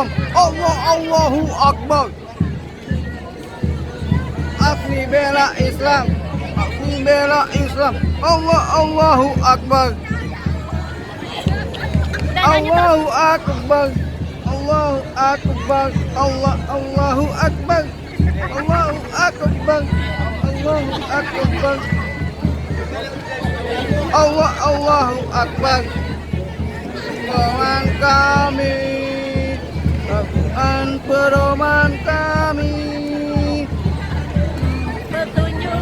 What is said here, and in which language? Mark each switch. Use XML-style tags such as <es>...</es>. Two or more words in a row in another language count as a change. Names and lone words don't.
<ar>الله أكبر.</ar> <id>Asli bela Islam, asli bela Islam.</id> <ar>الله أكبر. الله أكبر. الله أكبر. الله أكبر. الله أكبر. الله أكبر. الله أكبر.</ar> <id>Pedoman kami, Tuhan pedoman kami, petunjuk</id>